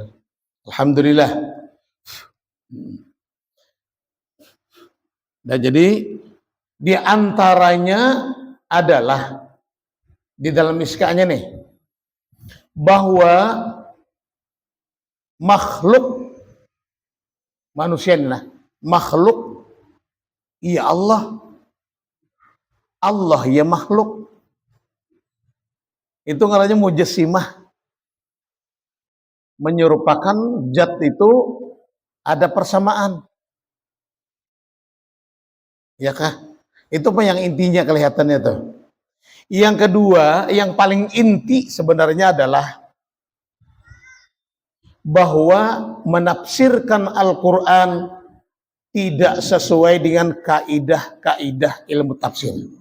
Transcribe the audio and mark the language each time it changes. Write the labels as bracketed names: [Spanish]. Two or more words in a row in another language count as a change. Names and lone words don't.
[Indonesian] Alhamdulillah. Nah jadi di antaranya adalah di dalam miskanya nih bahwa makhluk manusia ini lah, makhluk ya Allah, Allah ya makhluk. Itu namanya mujassimah, menyerupakan zat itu ada persamaan. Ya kah? Itu apa yang intinya kelihatannya tuh. Yang kedua, yang paling inti sebenarnya adalah bahwa menafsirkan Al-Quran tidak sesuai dengan kaidah-kaidah ilmu tafsir.